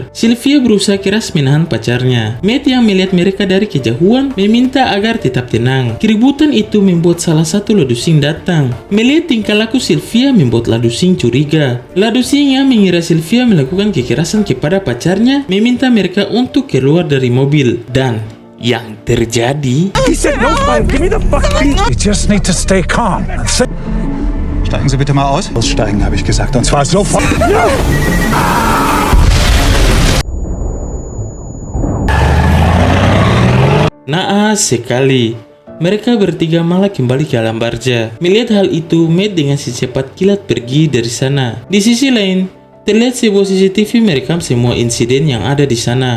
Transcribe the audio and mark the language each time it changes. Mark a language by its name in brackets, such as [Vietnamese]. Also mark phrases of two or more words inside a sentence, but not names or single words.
[Indonesian] Sylvia berusaha keras menahan pacarnya. Matt yang melihat mereka dari kejauhan meminta agar tetap tenang. Keributan itu membuat salah satu Ladusing datang. Melihat tingkah laku Sylvia membuat Ladusing curiga. Ladusing yang mengira Sylvia melakukan kekerasan kepada pacarnya meminta mereka untuk keluar dari mobil. Dan yang terjadi, [English] You just need to stay calm and say, [German] Steigen Sie bitte mal aus. Aussteigen, habe ich gesagt. Und zwar sofort. [Indonesian] naas sekali. Mereka bertiga malah kembali ke alam barzah. Melihat hal itu, Matt dengan secepat kilat pergi dari sana. Di sisi lain, terlihat sebuah CCTV merekam semua insiden yang ada di sana.